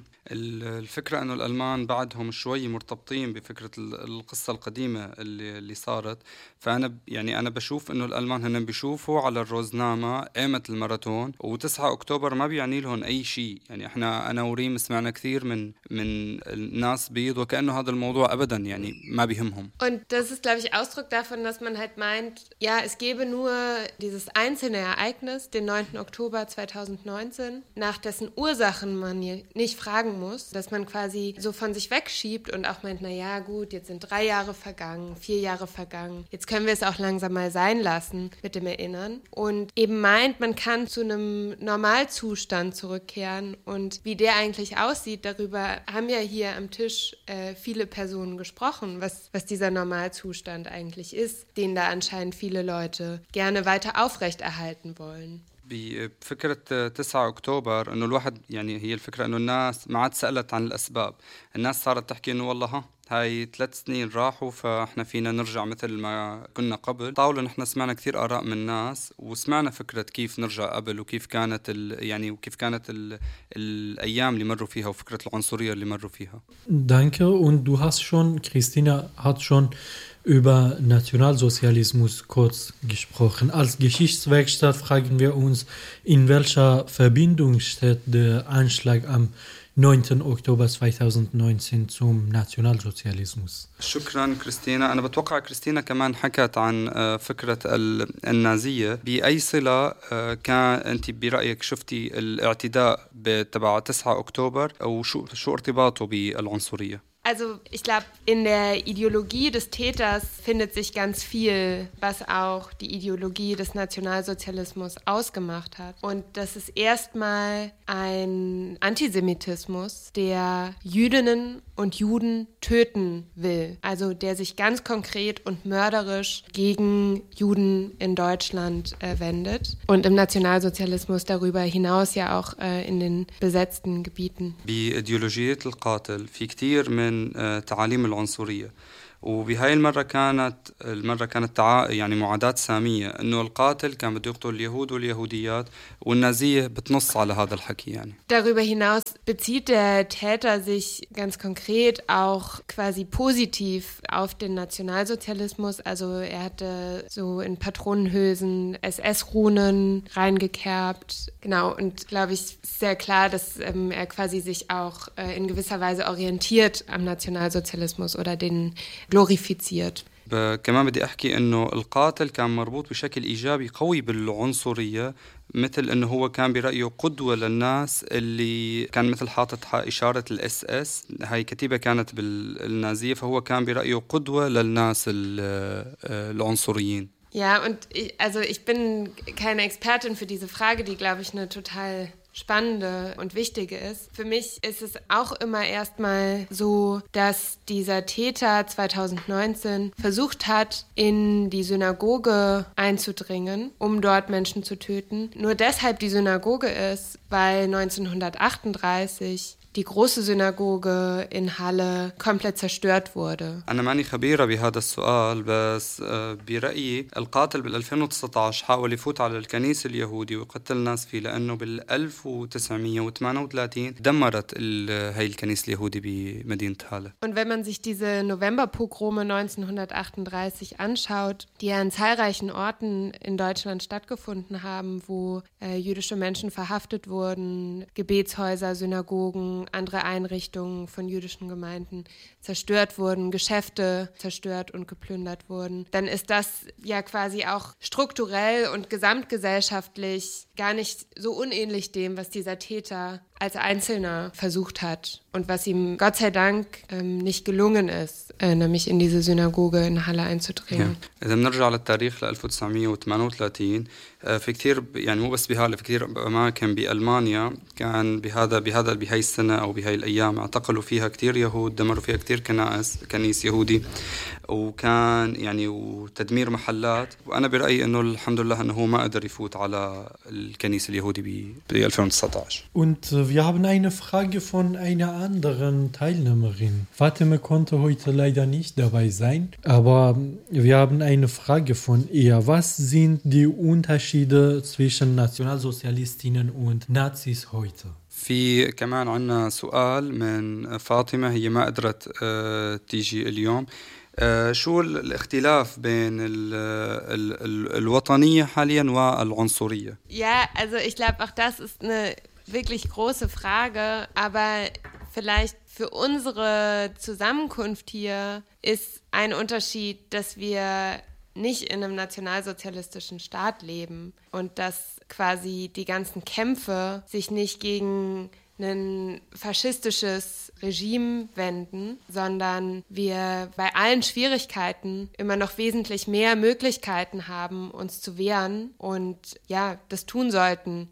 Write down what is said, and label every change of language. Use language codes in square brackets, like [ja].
[ar] الفكرة أنه الألمان بعدهم شوي مرتبطين بفكرة القصة القديمة اللي صارت, فأنا يعني أنا بشوف أنه الألمان هنن بيشوفوا على الروزنامة قيمة الماراثون, وتسعة أكتوبر ما بيعني لهم أي شيء. يعني إحنا أنا وريم سمعنا كثير من الناس بيض, وكأنه هذا الموضوع أبدا يعني ما بيهمهم. [de] Und das ist glaube ich Ausdruck davon, dass man halt meint, ja es gäbe nur dieses einzelne Ereignis, den 9. Oktober 2019, nach dessen Ursachen man nicht fragen muss, dass man quasi so von sich wegschiebt und auch meint, naja gut, jetzt sind 3 Jahre vergangen, 4 Jahre vergangen, jetzt können wir es auch langsam mal sein lassen mit dem Erinnern, und eben meint, man kann zu einem Normalzustand zurückkehren, und wie der eigentlich aussieht, darüber haben ja hier am Tisch viele Personen gesprochen, was dieser Normalzustand eigentlich ist, den da anscheinend viele Leute gerne weiter aufrechterhalten wollen. [ar] بفكرة 9 أكتوبر أنه الواحد يعني هي الفكرة أنه الناس ما عاد سألت عن الأسباب. الناس صارت تحكي أنه والله هاي 3 سنين راحوا, فإحنا فينا نرجع مثل ما كنا قبل. طاولة نحن سمعنا كثير آراء من الناس, وسمعنا فكرة كيف نرجع قبل, وكيف كانت يعني وكيف كانت الأيام اللي مروا فيها, وفكرة العنصرية اللي مروا فيها. [de] Danke, und du hast schon, Christina hat schon über Nationalsozialismus kurz gesprochen. Als Geschichtswerkstatt fragen wir uns, in welcher Verbindung steht der Anschlag am 9. Oktober 2019 zum Nationalsozialismus. [ar] شكراً كريستينا. أنا بتوقع كريستينا كمان حكت عن فكرة النازية. بأي صلة كان أنت برأيك شفتي الاعتداء تبع 9 أكتوبر, أو شو ارتباطه بالعنصرية؟ [de] Also ich glaube, in der Ideologie des Täters findet sich ganz viel, was auch die Ideologie des Nationalsozialismus ausgemacht hat. Und das ist erstmal ein Antisemitismus, der Jüdinnen und Juden töten will. Also der sich ganz konkret und mörderisch gegen Juden in Deutschland wendet. Und im Nationalsozialismus darüber hinaus ja auch in den besetzten Gebieten. Die Ideologie des Qatil, viel mehr [ar] تعاليم العنصرية, وبهاي المرة كانت يعني معاداة سامية, إنه القاتل كان بده يقتل اليهود واليهوديات, والنازية بتنص على هذا الحكي. يعني [de] darüber hinaus bezieht der Täter sich ganz konkret auch quasi positiv auf den Nationalsozialismus? Also er hatte so in Patronenhülsen SS-Runen reingekerbt. Genau, und glaube ich, sehr klar, dass er quasi sich auch in gewisser Weise orientiert am Nationalsozialismus oder den glorifiziert. [ar] كمان بدي أحكي إنه القاتل كان مربوط بشكل إيجابي قوي بالعنصرية مثل إنه هو كان برأيه قدوة للناس اللي كان مثل حاطط إشارة الإس إس هاي كتيبة كانت بالنازية فهو كان برأيه قدوة للناس العنصريين. [de] Ja, und ich, also ich bin keine Expertin für diese Frage, die glaube ich eine total spannende und wichtige ist. Für mich ist es auch immer erstmal so, dass dieser Täter 2019 versucht hat, in die Synagoge einzudringen, um dort Menschen zu töten. Nur deshalb die Synagoge ist, weil 1938 die große Synagoge in Halle komplett zerstört wurde. [ar] أنا ماني خبيرة بهذا السؤال بس برأيي القاتل بال 2019 حاول يفوت على الكنيسة اليهودية وقتل ناس فيه لأنه بال 1938 دمرت هاي الكنيسة اليهودية بمدينة Halle. [de] Und wenn man sich diese Novemberpogrome 1938 anschaut, die an zahlreichen Orten in Deutschland stattgefunden haben, wo jüdische Menschen verhaftet wurden, Gebetshäuser, Synagogen, andere Einrichtungen von jüdischen Gemeinden zerstört wurden, Geschäfte zerstört und geplündert wurden, dann ist das ja quasi auch strukturell und gesamtgesellschaftlich gar nicht so unähnlich dem, was dieser Täter als Einzelner versucht hat und was ihm Gott sei Dank nicht gelungen ist, nämlich in diese Synagoge in Halle einzudringen. Ja. [ar] إذا بنرجع للتاريخ ل 1938 في كثير يعني مو بس بهالة في كثير أماكن بألمانيا كان بهاي السنة أو بهاي الأيام اعتقلوا فيها كثير يهود دمروا فيها كثير كنائس كنيس يهودي وكان يعني وتدمير محلات وأنا برأيي إنه الحمد لله إنه هو ما قدر يفوت على الكنيسة اليهودي ب 2019. [de] Wir haben eine Frage von einer anderen Teilnehmerin. Fatime konnte heute leider nicht dabei sein, aber wir haben eine Frage von ihr. Was sind die Unterschiede zwischen Nationalsozialistinnen und Nazis heute? [ar] في كمان عندنا سؤال من فاطمة هي ما قدرت تيجي اليوم. شو الاختلاف بين الوطنية حاليا والعنصرية؟ [de] Ja, also ich glaube auch das ist eine wirklich große Frage, aber vielleicht für unsere Zusammenkunft hier ist ein Unterschied, dass wir nicht in einem nationalsozialistischen Staat leben und dass quasi die ganzen Kämpfe sich nicht gegen ein faschistisches Regime wenden, sondern wir bei allen Schwierigkeiten immer noch wesentlich mehr Möglichkeiten haben, uns zu wehren und ja, das tun sollten.